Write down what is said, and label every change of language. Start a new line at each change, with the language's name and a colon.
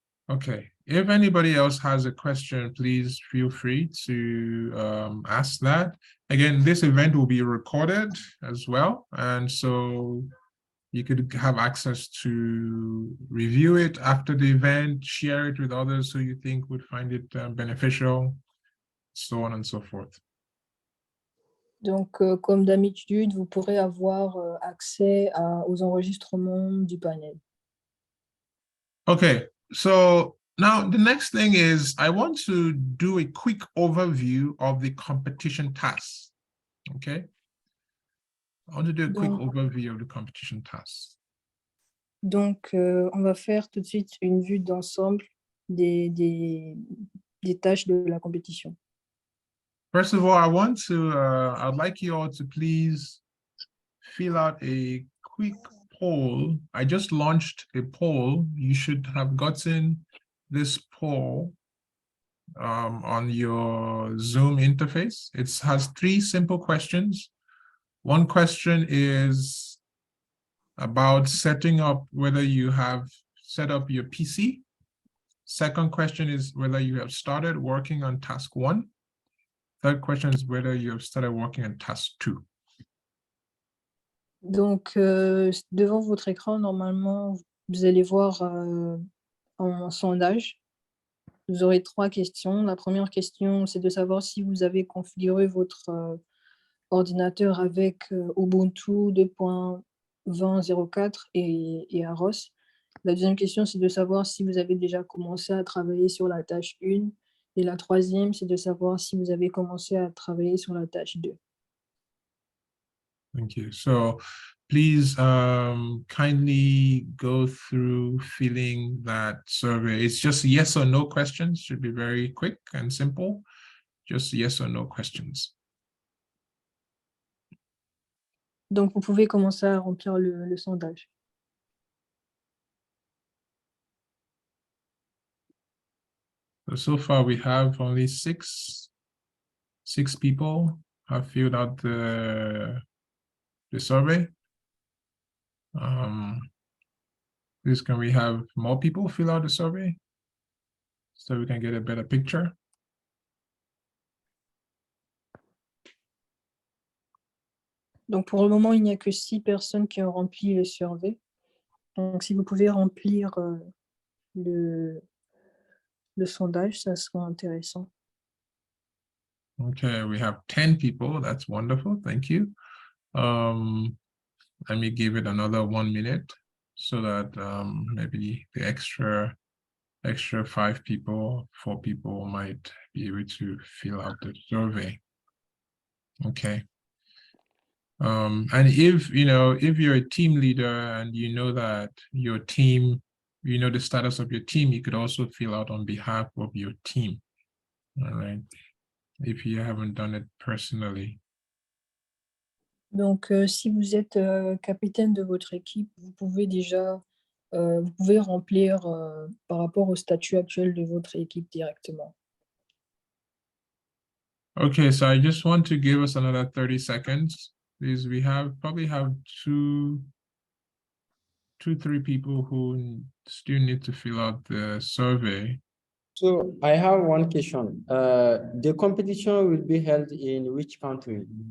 English: Okay, if anybody else has a question, please feel free to ask that. Again, this event will be recorded as well, and so you could have access to review it after the event, share it with others who you think would find it beneficial, so on and so forth.
French: Donc, comme d'habitude, vous pourrez avoir accès aux enregistrements du panel.
English: Okay, so now the next thing is I want to do a quick overview of the competition tasks. Okay, I want to do a quick overview of the competition tasks.
French: Donc, on va faire tout de suite une vue d'ensemble des tâches de la compétition.
English: First of all, I'd like you all to please fill out a quick poll. I just launched a poll. You should have gotten this poll on your Zoom interface. It has 3 simple questions. One question is about setting up whether you have set up your PC. Second question is whether you have started working on task 1. Third question is whether you have started working on task 2.
French: Donc, devant votre écran, normalement, vous allez voir un sondage. Vous aurez 3 questions. La première question, c'est de savoir si vous avez configuré votre ordinateur avec Ubuntu 2.20.04 et AROS. La deuxième question, c'est de savoir si vous avez déjà commencé à travailler sur la tâche 1. Et la troisième, c'est de savoir si vous avez commencé à travailler sur la tâche 2.
English: Thank you. So please kindly go through filling that survey. It's just yes or no questions, should be very quick and simple. Just yes or no questions.
French: Donc, vous pouvez commencer à remplir le sondage.
English: So far, we have only six people have filled out the survey. Please, can we have more people fill out the survey so we can get a better picture?
French: Donc, pour le moment, il n'y a que 6 personnes qui ont rempli le survey. Donc, si vous pouvez remplir le sondage, ça sera intéressant.
English: Okay, we have 10 people. That's wonderful. Thank you. Let me give it another 1 minute so that maybe the extra 5 people, 4 people might be able to fill out the survey. Okay. And if you're a team leader and you know that your team, you know the status of your team, you could also fill out on behalf of your team. All right. If you haven't done it personally.
French: Donc, si vous êtes capitaine de votre équipe, vous pouvez déjà vous pouvez remplir par rapport au statut actuel de votre équipe directement.
English: Okay, so I just want to give us another 30 seconds. Please, we probably have two 3 people who still need to fill out the survey. So I have one question. The competition will be held in which country?